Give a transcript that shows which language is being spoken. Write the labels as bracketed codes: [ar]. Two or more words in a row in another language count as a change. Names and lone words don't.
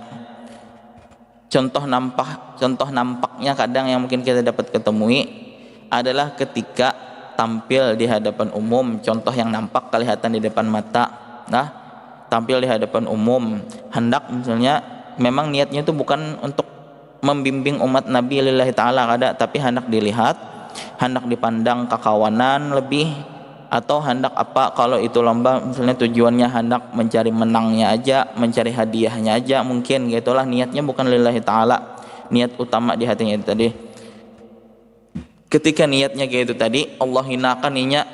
[bjn] Contoh nampaknya kadang yang mungkin kita dapat ketemui adalah ketika tampil di hadapan umum. Contoh yang nampak kelihatan di depan mata, nah tampil di hadapan umum, hendak misalnya memang niatnya itu bukan untuk membimbing umat Nabi [ar] lillahi ta'ala [bjn] kada, tapi hendak dilihat, hendak dipandang kekawanan lebih, atau hendak apa, kalau itu lomba misalnya tujuannya hendak mencari menangnya aja, mencari hadiahnya aja, mungkin gitulah niatnya bukan [ar] lillahi ta'ala, [bjn] niat utama di hatinya itu tadi. Ketika niatnya kayak itu tadi, Allah hinakan niatnya.